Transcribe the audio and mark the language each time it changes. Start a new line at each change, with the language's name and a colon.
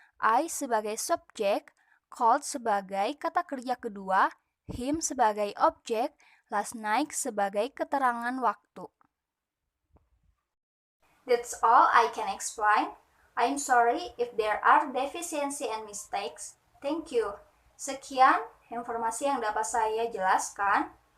Indonesian: I sebagai subjek, called sebagai kata kerja kedua, him sebagai objek, last night sebagai keterangan waktu.
English: That's all I can explain. I'm sorry if there are deficiency and mistakes. Thank you.
Indonesian: Sekian informasi yang dapat saya jelaskan.